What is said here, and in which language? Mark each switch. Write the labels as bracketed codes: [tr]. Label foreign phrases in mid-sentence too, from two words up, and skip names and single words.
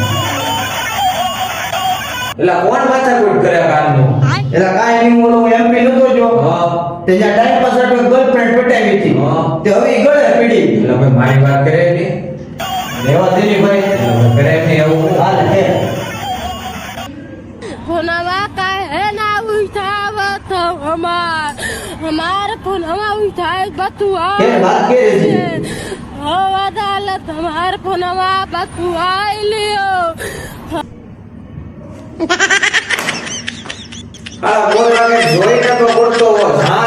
[gu] એટલે કોણ માથાકૂટ કરે કારનું એલા કાઈ નહીં ઓલો એમપી નતો જો હા તે જ્યાં ટાઈમ પાસ હતો ગર્લફ્રેન્ડ પટાવી હતી હા. તે હવે ઈ ગળે પીડી. એટલે ભાઈ મારી વાત કરે ને રેવા દેની ભાઈ. એટલે ભાઈ કરે ને એવું હાલ હે [bho] पुनवा काहे ना उठावत हमार पुनवा उठाए बतुआ [gu] કે વાત કે છે [bho] हो अदालत हमार पुनवा बतुआ लियो [gu] આ બોલવાને જોઈને તો પડતો હોય